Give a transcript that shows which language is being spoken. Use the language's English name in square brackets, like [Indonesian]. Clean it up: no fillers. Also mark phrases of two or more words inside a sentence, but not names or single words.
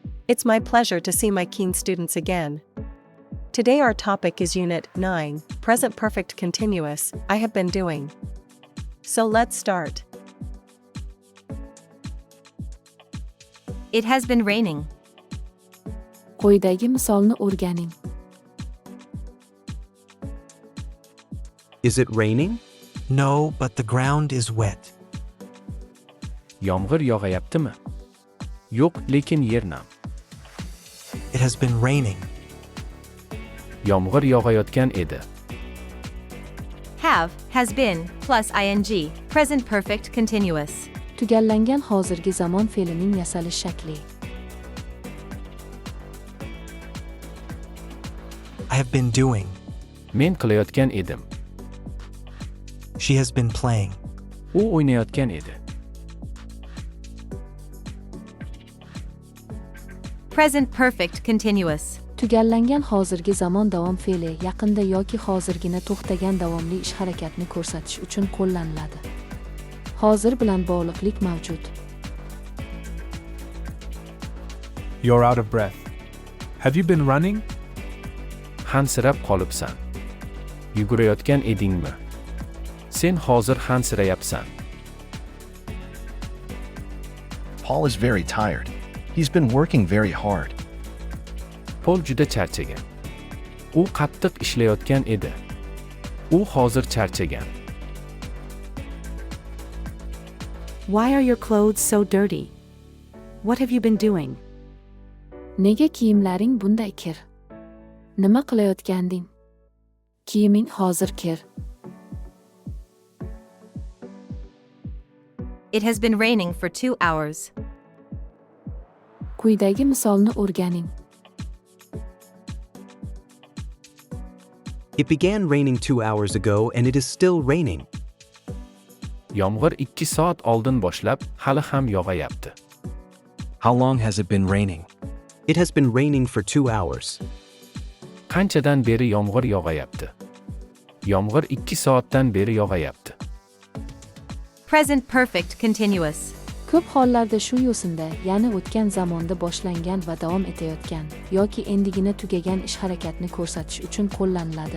[English] It's my pleasure to see my keen students again. Today our topic is Unit 9, Present Perfect Continuous, I have been doing. So let's start. It has been raining. [Uzbek] Quyidagi misolni o'rganing. [English] Is it raining? No, but the ground is wet. [Uzbek] Yomg'ir yog'ayaptimi? Yo'q, lekin yer nam. [English] It has been raining. [Uzbek] Yomg'ir yog'ayotgan edi. [English] Have, has been, plus ing, present perfect continuous. [Uzbek] Tugallangan hozirgi zamon fe'lining yasalish shakli. [English] I have been doing. [Uzbek] Men qilayotgan edim. [English] She has been playing. [Uzbek] U o'ynayotgan edi. [English] Present perfect continuous. [Uzbek] Tugallangan hozirgi zamon davom fe'li yaqinda yoki hozirgina to'xtagan davomli ish harakatni ko'rsatish uchun qo'llaniladi. Hozir bilan bog'liqlik mavjud. [English] You're out of breath. Have you been running? [Uzbek] Hansirab qolibsan. Yugurayotgan edingmi? Sen hozir hansirayapsan. [English] Paul is very tired. He's been working very hard. [Uzbek] Pol juda charchagan. U qattiq ishlayotgan edi. U hozir charchagan. [English] Why are your clothes so dirty? What have you been doing? [Uzbek] Nega kiyimlaring bunday kir? Nima qilayotganding? Kiyiming hozir kir. [English] It has been raining for 2 hours. [Uzbek] Quyidagi misolni o'rganing. [English] It began raining 2 hours ago and it is still raining. [Uzbek] Yomg'ir 2 soat oldin boshlab, hali ham yog'ayapti. [English] How long has it been raining? It has been raining for 2 hours. [Uzbek] Qanchadan beri yomg'ir yog'ayapti? Yomg'ir 2 soatdan beri yog'ayapti. [English] Present perfect continuous. [Uzbek] Ko'p hollarda shu yo'sinda, ya'ni o'tgan zamonda boshlangan va davom etayotgan yoki endigina tugagan ish harakatni ko'rsatish uchun qo'llaniladi.